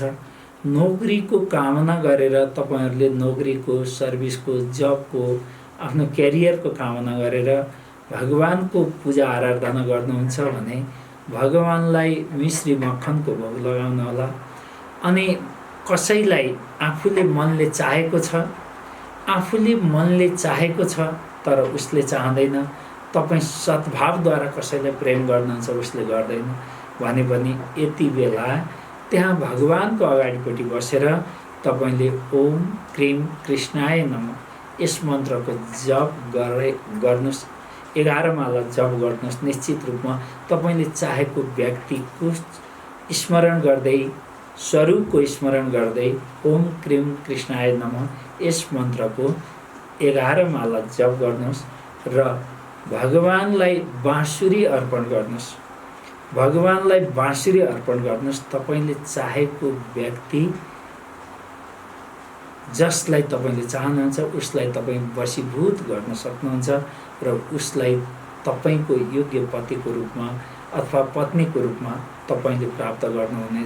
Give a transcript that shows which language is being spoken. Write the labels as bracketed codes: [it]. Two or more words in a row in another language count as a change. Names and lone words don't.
[ne] नोकरीको कामना गरेर तपाईहरूले नोकरीको सर्भिसको जबको आफ्नो क्यारियरको कामना गरेर भगवानको पूजा आराधना गर्नुहुन्छ भने भगवानलाई मिश्री मक्खनको भोग लगाउनु होला अनि कसैलाई आफूले मनले चाहेको छ तर उसले चाहँदैन, तपाईँ सद्भावद्वारा कसैलाई प्रेम गर्नुहुन्छ उसले गर्दैन भने पनि यति बेला त्यहाँ भगवानको अगाडिपट्टि बसेर तपाईले [sa] ओम क्रीम कृष्णाय नमः [ne] यस मन्त्रको जप गर्नुहोस्। 11 माला जप गर्नुहोस्। निश्चित रूपमा तपाईले चाहेको व्यक्तिको स्मरण गर्दै स्वरूपको स्मरण गर्दै [sa] ओम क्रीम कृष्णाय नमः [ne] यस मन्त्रको 11 माला जप गर्नुहोस् र भगवानलाई बाँसुरी अर्पण गर्नुहोस्। भगवानलाई बाँसुरी अर्पण गर्नुहोस्। तपाईले चाहेको व्यक्ति जसलाई तपाईले चाहनुहुन्छ उसलाई तपाईँ वशीभूत गर्न सक्नुहुन्छ र उसलाई तपाईको योग्य पतिको रूपमा अथवा पत्नीको रूपमा तपाईले प्राप्त गर्नुहुनेछ।